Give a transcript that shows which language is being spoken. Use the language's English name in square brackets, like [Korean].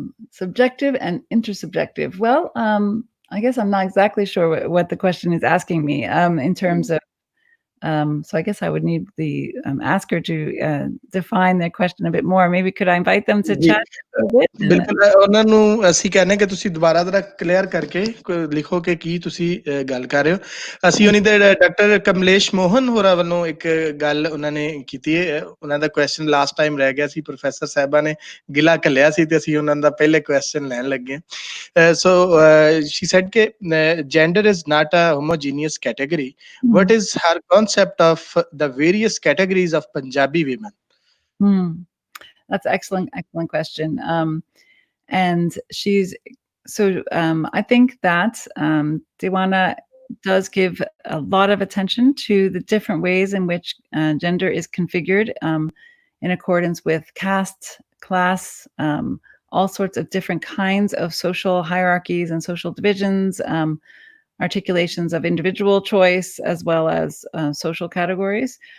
[English] Subjective and intersubjective. Well, I guess I'm not exactly sure what the question is asking me in terms of. So I guess I would need the asker to define their question a bit more. Maybe could I invite them to chat a bit? [Punjabi] ਬਿਲਕੁਲ ਉਹਨਾਂ ਨੂੰ ਅਸੀਂ ਕਹਿੰਦੇ ਕਿ ਤੁਸੀਂ ਦੁਬਾਰਾ ਜਰਾ clear ਕਰਕੇ ਲਿਖੋ ਕਿ ਕੀ ਤੁਸੀਂ ਗੱਲ ਕਰ ਰਹੇ ਹੋ ਅਸੀਂ ਉਹਨੀ ਦੇ ਡਾਕਟਰ ਕਮਲੇਸ਼ ਮੋਹਨ ਹੋਰਾਂ ਵੱਲੋਂ ਇੱਕ ਗੱਲ ਉਹਨਾਂ ਨੇ ਕੀਤੀ ਹੈ ਉਹਨਾਂ ਦਾ ਕੁਐਸਚਨ ਲਾਸਟ ਟਾਈਮ ਰਹਿ ਗਿਆ ਸੀ ਪ੍ਰੋਫੈਸਰ ਸਾਹਿਬਾਂ ਨੇ ਗਿਲਾ ਘੱਲਿਆ ਸੀ ਤੇ ਅਸੀਂ ਉਹਨਾਂ ਦਾ ਪਹਿਲੇ ਕੁਐਸਚਨ ਲੈਣ ਲੱਗੇ ਸੋ [English] she said [Punjabi] ਕਿ [English] gender is not a homogeneous category. What is her concept of the various categories of Punjabi women? That's excellent question. And she's so I think that Tiwana does give a lot of attention to the different ways in which gender is configured in accordance with caste, class, all sorts of different kinds of social hierarchies and social divisions, articulations of individual choice as well as social categories.